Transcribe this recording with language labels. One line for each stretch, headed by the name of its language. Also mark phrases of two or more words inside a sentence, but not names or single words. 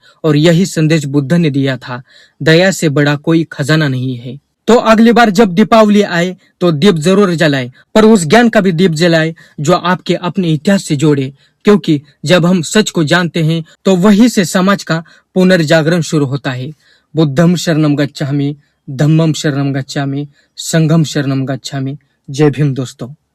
Hindi: और यही संदेश बुद्ध ने दिया था, दया से बड़ा कोई खजाना नहीं है। तो अगली बार जब दीपावली आए तो दीप जरूर जलाए, पर उस ज्ञान का भी दीप जलाए जो आपके अपने इतिहास से जोड़े, क्योंकि जब हम सच को जानते हैं तो वही से समाज का पुनर्जागरण शुरू होता है।
Pali: बुद्धम शरणम गच्छामि, धम्मम शरणम गच्छामि, संघम शरणम गच्छामि।
Hindi: जय भीम दोस्तों।